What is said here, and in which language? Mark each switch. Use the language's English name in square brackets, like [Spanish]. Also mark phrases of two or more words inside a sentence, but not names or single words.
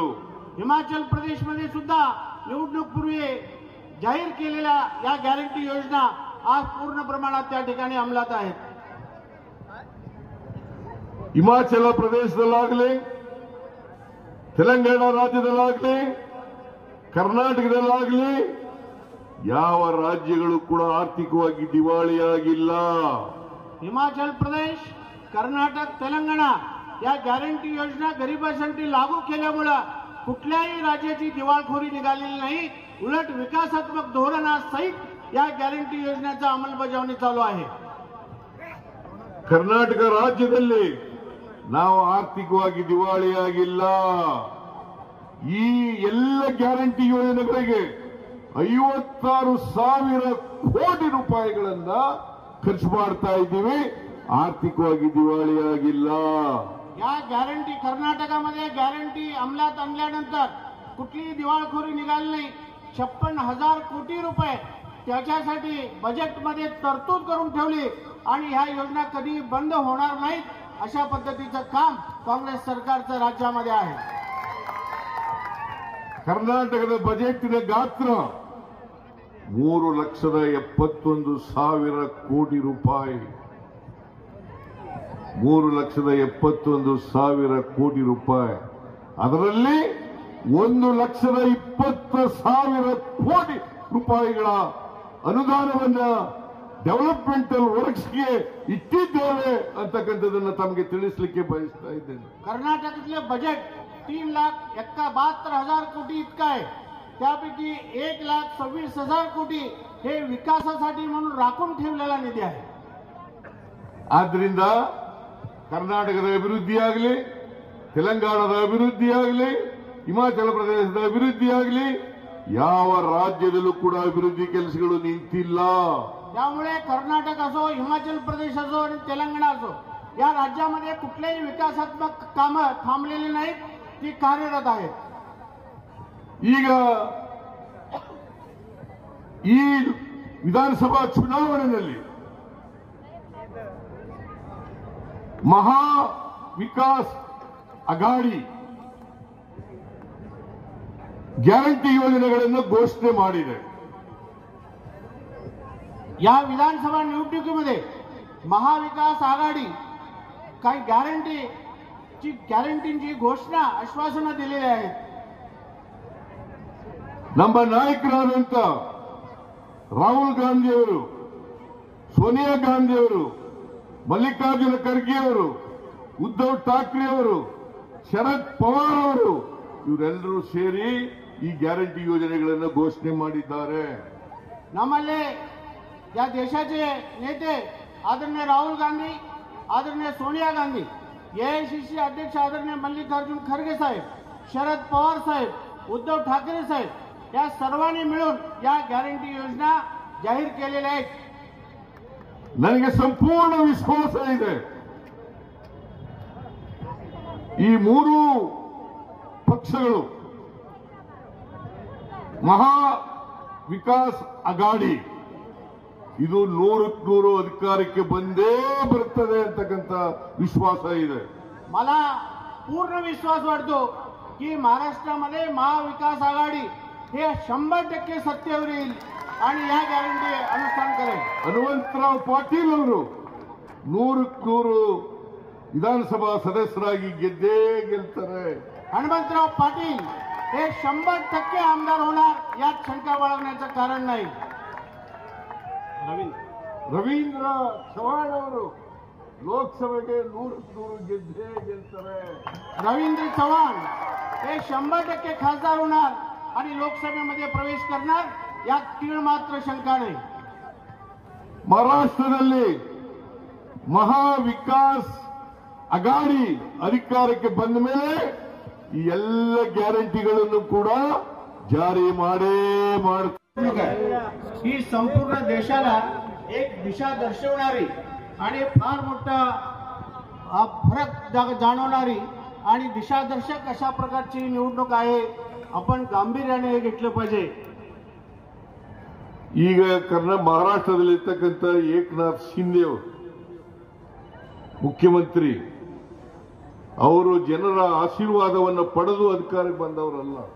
[Marathi] हिमाचल प्रदेशमध्ये सुद्धा निवडणूकपूर्वी जाहीर केलेल्या या गॅरंटी योजना आज पूर्ण प्रमाणात त्या ठिकाणी अंमलात आहेत. [Kannada] ಹಿಮಾಚಲ ಪ್ರದೇಶದಲ್ಲಾಗಲಿ, ತೆಲಂಗಾಣ ರಾಜ್ಯದಲ್ಲಾಗಲಿ, ಕರ್ನಾಟಕದಲ್ಲಾಗಲಿ ಯಾವ ರಾಜ್ಯಗಳು ಕೂಡ ಆರ್ಥಿಕವಾಗಿ ದಿವಾಳಿಯಾಗಿಲ್ಲ. [Marathi] हिमाचल प्रदेश, कर्नाटक, तेलंगणा या गॅरंटी योजना गरिबांसाठी लागू केल्यामुळे कुठल्याही राज्याची दिवाळखोरी निघालेली नाही. उलट विकासात्मक धोरणासहित या गॅरंटी योजनेचा अंमलबजावणी चालू आहे. [Kannada] ಕರ್ನಾಟಕ ರಾಜ್ಯದಲ್ಲಿ ನಾವು ಆರ್ಥಿಕವಾಗಿ ದಿವಾಳಿಯಾಗಿಲ್ಲ. ಈ ಎಲ್ಲ ಗ್ಯಾರಂಟಿ ಯೋಜನೆಗಳಿಗೆ 56,000 ಕೋಟಿ ರೂಪಾಯಿಗಳನ್ನ ಖರ್ಚು ಮಾಡ್ತಾ ಇದ್ದೀವಿ. ಆರ್ಥಿಕವಾಗಿ ದಿವಾಳಿಯಾಗಿಲ್ಲ. [Marathi] या गॅरंटी कर्नाटकामध्ये गॅरंटी अंमलात आणल्यानंतर कुठलीही दिवाळखोरी निघाली नाही. 56,000 कोटी रुपये त्याच्यासाठी बजेटमध्ये तरतूद करून ठेवली आणि ह्या योजना कधी बंद होणार नाहीत अशा पद्धतीचं काम काँग्रेस सरकारचं राज्यामध्ये आहे. [Kannada] ಕರ್ನಾಟಕದ ಬಜೆಟ್ನ ಗಾತ್ರ 3,71,000 ಕೋಟಿ ರೂಪಾಯಿ. 3,71,000 ಕೋಟಿ ರೂಪಾಯಿ. ಅದರಲ್ಲಿ 1,20,000 ಕೋಟಿ ರೂಪಾಯಿಗಳ ಅನುದಾನವನ್ನ [English] developmental works [Kannada] ಇಟ್ಟಿದ್ದೇವೆ ಅಂತಕ್ಕಂಥದನ್ನ ತಮಗೆ ತಿಳಿಸಲಿಕ್ಕೆ ಬಯಸ್ತಾ ಇದ್ದೇನೆ. [Marathi] कर्नाटकातले बजेट 3,71,000 कोटी इतकं आहे. त्यापैकी 1,26,000 कोटी हे विकासासाठी म्हणून राखून ठेवलेला निधी आहे. [Kannada] ಆದ್ರಿಂದ ಕರ್ನಾಟಕದ ಅಭಿವೃದ್ಧಿ ಆಗಲಿ, ತೆಲಂಗಾಣದ ಅಭಿವೃದ್ಧಿ ಆಗಲಿ, ಹಿಮಾಚಲ ಪ್ರದೇಶದ ಅಭಿವೃದ್ಧಿ ಆಗಲಿ, ಯಾವ ರಾಜ್ಯದಲ್ಲೂ ಕೂಡ ಅಭಿವೃದ್ಧಿ ಕೆಲಸಗಳು ನಿಂತಿಲ್ಲ. [Marathi] त्यामुळे कर्नाटक असो, हिमाचल प्रदेश असो आणि तेलंगणा असो, या राज्यामध्ये कुठलेही विकासात्मक कामं थांबलेली नाहीत, ती कार्यरत आहेत. [Kannada] ಈಗ ಈ ವಿಧಾನಸಭಾ ಚುನಾವಣೆಯಲ್ಲಿ ಮಹಾ ವಿಕಾಸ್ ಅಘಾಡಿ ಗ್ಯಾರಂಟಿ ಯೋಜನೆಗಳನ್ನು ಘೋಷಣೆ ಮಾಡಿದೆ. [Marathi] या विधानसभा निवडणुकीमध्ये महाविकास आघाडी काही गॅरंटीची घोषणा आश्वासनं दिलेली आहेत. [Kannada] ನಮ್ಮ ನಾಯಕರಾದಂತ ರಾಹುಲ್ ಗಾಂಧಿ ಅವರು, ಸೋನಿಯಾ ಗಾಂಧಿ ಅವರು, ಮಲ್ಲಿಕಾರ್ಜುನ ಖರ್ಗೆ ಅವರು, ಉದ್ಧವ್ ಠಾಕ್ರೆ ಅವರು, ಶರದ್ ಪವಾರ್ ಅವರು ಇವರೆಲ್ಲರೂ ಸೇರಿ ಈ ಗ್ಯಾರಂಟಿ ಯೋಜನೆಗಳನ್ನು ಘೋಷಣೆ ಮಾಡಿದ್ದಾರೆ. [Marathi] नम्मल्ले या देशाचे नेते आदरणीय राहुल गांधी, आदरणीय सोनिया गांधी, एआयसीसी अध्यक्ष आदरणीय मल्लिकार्जुन खरगे साहेब, शरद पवार साहेब, उद्धव ठाकरे साहेब या सर्वांनी मिळून या गॅरंटी योजना जाहीर केलेल्या आहेत. [Kannada] ನನಗೆ ಸಂಪೂರ್ಣ ವಿಶ್ವಾಸ ಇದೆ, ಈ ಮೂರು ಪಕ್ಷಗಳು ಮಹಾ ವಿಕಾಸ್ ಅಘಾಡಿ ಇದು 100% ಅಧಿಕಾರಕ್ಕೆ ಬಂದೇ ಬರುತ್ತದೆ ಅಂತಕ್ಕಂಥ ವಿಶ್ವಾಸ ಇದೆ. [Marathi] मला पूर्ण विश्वास वाटतो की महाराष्ट्रामध्ये महाविकास आघाडी हे 100% सत्तेवर येईल आणि या गॅरंटी अनुಷ್ठान करेल. [Kannada] ಹನುಮಂತರಾವ್ ಪಾಟೀಲ್ ಅವರು 100% ವಿಧಾನಸಭಾ ಸದಸ್ಯರಾಗಿ ಗೆದ್ದೇ ಗೆಲ್ತಾರೆ. [Marathi] हनुमंतराव पाटील हे 100% आमदार होणार, यात शंका बाळगण्याचं कारण नाही. [Kannada] ರವೀಂದ್ರ ಚವ್ಹಾಣ್ ಅವರು ಲೋಕಸಭೆಗೆ 100% ಗೆದ್ದೇ ಗೆಲ್ತಾರೆ. [Marathi] रवींद्र चव्हाण हे 100% खासदार होणार आणि लोकसभेमध्ये प्रवेश करणार, यात तीळ मात्र शंका नाही. [Kannada] ಮಹಾರಾಷ್ಟ್ರದಲ್ಲಿ ಮಹಾ ವಿಕಾಸ್ ಅಘಾಡಿ ಅಧಿಕಾರಕ್ಕೆ ಬಂದ ಮೇಲೆ ಈ ಎಲ್ಲ ಗ್ಯಾರಂಟಿಗಳನ್ನು ಕೂಡ ಜಾರಿ ಮಾಡೇ ಮಾಡ್ತಾರೆ. [Marathi] ही संपूर्ण देशाला एक दिशा दर्शवणारी आणि फार मोठा फरक जाणवणारी आणि दिशादर्शक अशा प्रकारची निवडणूक आहे. आपण गांभीर्याने हे घेतलं पाहिजे. [Kannada] ಈಗ ಮಹಾರಾಷ್ಟ್ರದಲ್ಲಿರ್ತಕ್ಕಂಥ ಏಕನಾಥ್ ಶಿಂದೆ ಅವರು ಮುಖ್ಯಮಂತ್ರಿ, ಅವರು ಜನರ ಆಶೀರ್ವಾದವನ್ನು ಪಡೆದು ಅಧಿಕಾರಕ್ಕೆ ಬಂದವರಲ್ಲ.